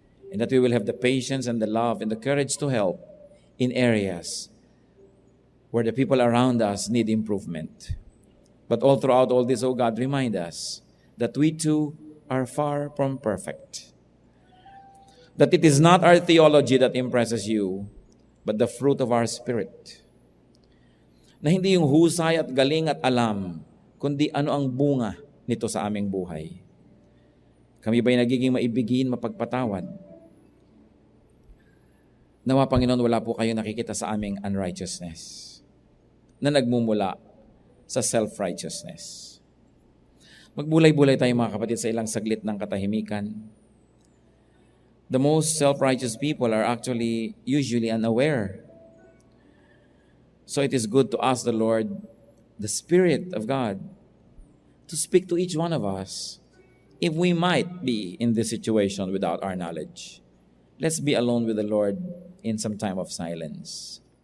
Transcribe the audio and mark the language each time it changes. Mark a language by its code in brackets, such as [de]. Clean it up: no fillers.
[en] And that we will have the patience and the love and the courage to help in areas where the people around us need improvement. But all throughout all this, O God, remind us that we too are far from perfect. That it is not our theology that impresses you, but the fruit of our spirit. [tl] Na hindi yung husay at galing at alam, kundi ano ang bunga nito sa aming buhay. Kami ba'y nagiging maibigin, mapagpatawad? Nawa, Panginoon, wala po kayo nakikita sa aming unrighteousness na nagmumula sa self-righteousness. Magbulay-bulay tayo mga kapatid sa ilang saglit ng katahimikan. [en] The most self-righteous people are actually usually unaware. So it is good to ask the Lord, the Spirit of God, to speak to each one of us if we might be in this situation without our knowledge. Let's be alone with the Lord in some time of silence.